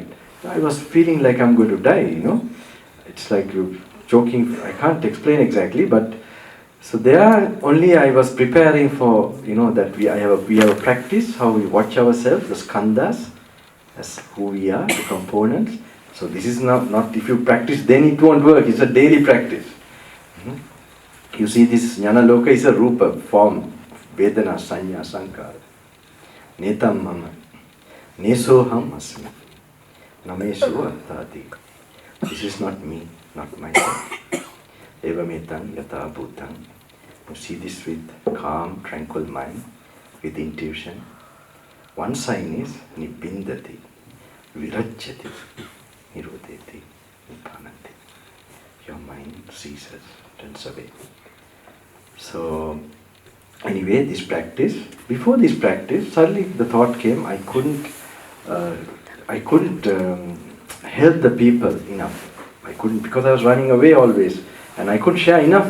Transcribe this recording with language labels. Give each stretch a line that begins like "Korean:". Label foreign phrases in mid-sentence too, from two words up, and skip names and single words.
English: I was feeling like I'm going to die, It's like you're joking, I can't explain exactly, but so there only I was preparing for, that we have a practice, how we watch ourselves, the skandhas, as who we are, the components. So this is not if you practice, then it won't work, it's a daily practice. You see, this Gnanaloka is a rupa, form,
Pali: vedana, sanya, sankara. Netam mama, nesoham asmi, namesu attati.
English: This is not me, not myself.
Pali: Evametan yata bhutan.
English: You see this with calm, tranquil mind, with intuition. One sign is
Pali: nibbindati, virajyati, nirodheti, nibbanati.
English: Your mind ceases, turns away. So, anyway, this practice, before this practice, suddenly the thought came, I couldn't help the people enough. I couldn't, because I was running away always, and I couldn't share enough.